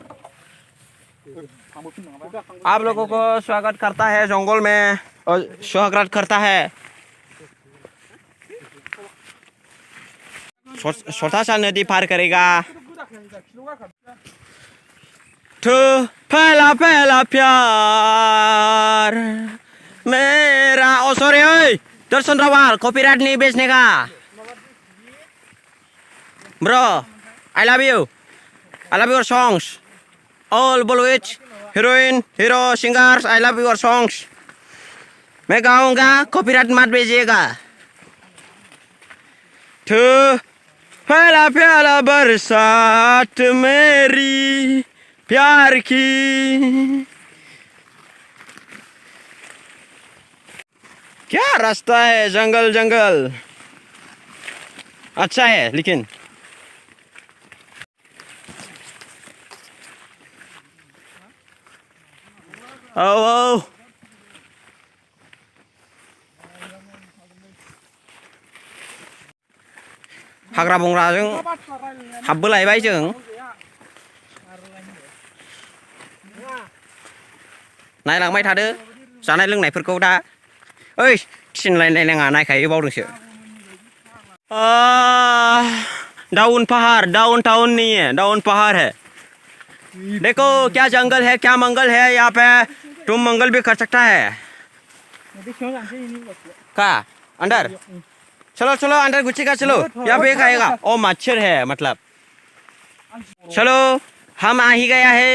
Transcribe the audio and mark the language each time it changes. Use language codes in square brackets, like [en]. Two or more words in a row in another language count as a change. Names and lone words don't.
[hi] आप लोगों को स्वागत करता है जंगल में और स्वागत करता है छोटा सा नदी पार करेगा तो पहला प्यार मेरा ओ सॉरी ओए दर्शन रावल कॉपीराइट नहीं बेचने का [en] ब्रो I love your songs all Bollywood heroine hero singers I love your songs [hi] मैं गाऊंगा कॉपीराइट मत भेजिएगा तो पहला बरसात मेरी प्यार की क्या रास्ता है जंगल अच्छा है लेकिन Oh. [brx] हाग्रा बंग्राजों हाबबोलायबाय जों नायलांबाय थादो जानाय लोंनायफोरखौ दा ओइ थिनलायनाय नाङा नायखायो बावदोंसो [hi] डाउन पहाड़ डाउन टाउन नहीं है डाउन पहाड़ है देखो क्या जंगल है क्या मंगल है यहाँ पे तुम मंगल भी कर सकता है क्या अंदर चलो अंदर घुसेगा चलो यहाँ पे खाएगा ओ मच्छर है मतलब चलो हम आ ही गया है